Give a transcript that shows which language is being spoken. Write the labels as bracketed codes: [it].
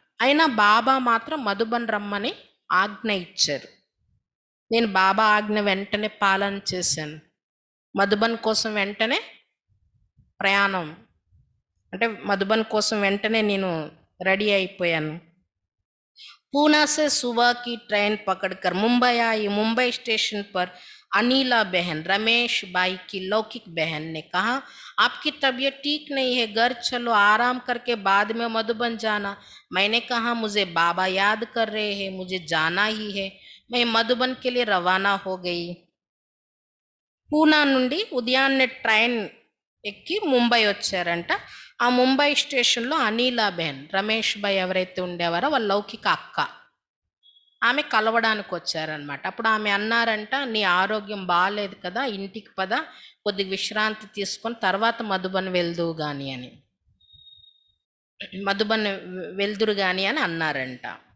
[te] అయినా బాబా మాత్రం మధుబన్ రమ్మని ఆజ్ఞ ఇచ్చారు. నేను బాబా ఆజ్ఞ వెంటనే పాలన చేశాను. మధుబన్ కోసం వెంటనే ప్రయాణం అంటే మధుబన్ కోసం వెంటనే నేను రెడీ అయిపోయాను. [hi] पूना से सुबह की ट्रेन पकड़कर मुंबई आई. मुंबई स्टेशन पर अनीला बहन रमेश बाई की लौकिक बहन ने कहा, आपकी तबीयत ठीक नहीं है, घर चलो, आराम करके बाद में मधुबन जाना. मैंने कहा, मुझे बाबा याद कर रहे हैं, मुझे जाना ही है. मैं मधुबन के लिए रवाना हो गई. [te] పూనా నుండి ఉదయాన్నే ట్రైన్ ఎక్కి ముంబై వచ్చారంట. ఆ ముంబై స్టేషన్లో అనిలా బెహన్, రమేష్ భాయ్ ఎవరైతే ఉండేవారో వాళ్ళ లౌకిక అక్క, ఆమె కలవడానికి వచ్చారనమాట. అప్పుడు ఆమె అన్నారంట, నీ ఆరోగ్యం బాగాలేదు కదా, ఇంటికి పద, కొద్దిగా విశ్రాంతి తీసుకొని తర్వాత మధుబన్ వెళ్దువు కానీ అని, మధుబన్ వెళ్దురు కానీ అని అన్నారంట.